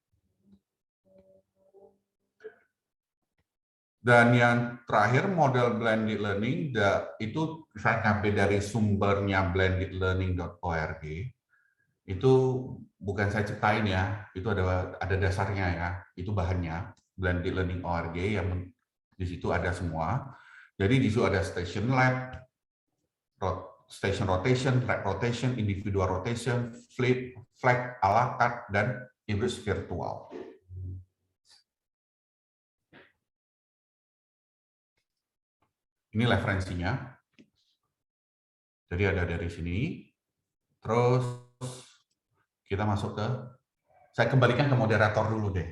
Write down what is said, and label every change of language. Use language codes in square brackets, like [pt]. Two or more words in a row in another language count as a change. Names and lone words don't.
[id] Dan yang terakhir, model [en] blended learning, [id] itu saya ngambil dari sumbernya blendedlearning.org. Itu bukan saya ciptain ya, itu ada dasarnya ya, itu bahannya blendedlearning.org yang di situ ada semua. Jadi di situ ada [en] station lab, station rotation, track rotation, individual rotation, flip, flag, [fr] a la carte, [id] dan [en] hybrid virtual. [id] Ini referensinya. Jadi ada dari sini. Terus kita masuk ke, saya kembalikan ke moderator dulu deh.